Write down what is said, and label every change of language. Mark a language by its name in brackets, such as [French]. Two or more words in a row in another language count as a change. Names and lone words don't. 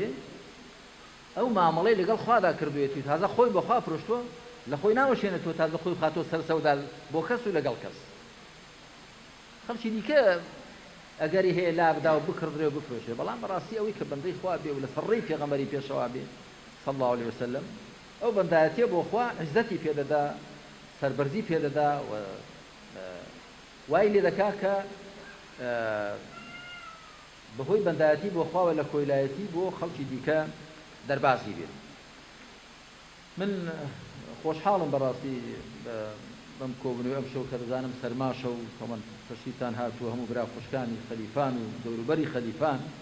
[Central Kurdish] ئەو مامەڵەی لەگەڵ خوادا کردوێتی تازە خۆی بە خوا فرۆشتووە لە خۆی ناوەشێنێتەوە تازە خۆی بخاتۆ سەر سەودا بۆ کەس و لەگەڵ کەس خەڵکی دیکە ئەگەری هەیە لا بدا و بکردرێ و بفرۆشێ بەڵام بەڕاستی ئەوەی کە بەندەی خوا بێ و لە سەرڕێی پێغەمبەری پێشەوا بێ [Arabic] صلى الله عليه وسلم [Central Kurdish] ئەو بەندایەتیە بۆ خوا عیزەتی پێدەدا سەربەرزی پێدەدا و وای لێ دەکا کە بەهۆی بەندایەتی بۆ خواوە لە کۆیلایەتی بۆ خەڵکی دیکە دەربازی بێت من خۆشحاڵم بەڕاستی بەم کۆبنەوەی ئەم شەو کە دەزانم سەرماشە و تۆمەن پەشتیتان هاتووە هەموو برا خوشکانی خەلیفان و دەوروبەری خەلیفان